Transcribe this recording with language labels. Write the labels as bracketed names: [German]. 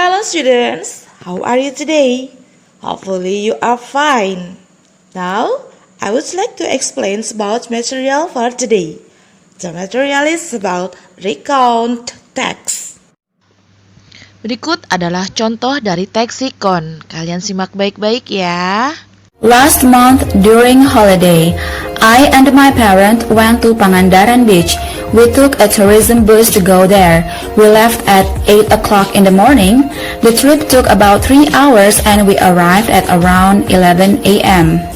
[English] students, how are you today? Hopefully you are fine. Now, I would like to explain about material for today. The material is about recount text. [Indonesian] Berikut adalah contoh dari teks recount. Kalian simak baik-baik ya. [English] Last month during holiday, I and my parents went to Pangandaran Beach. We took a tourism bus to go there. We left at 8 o'clock in the morning. The trip took about 3 hours and we arrived at around 11 a.m.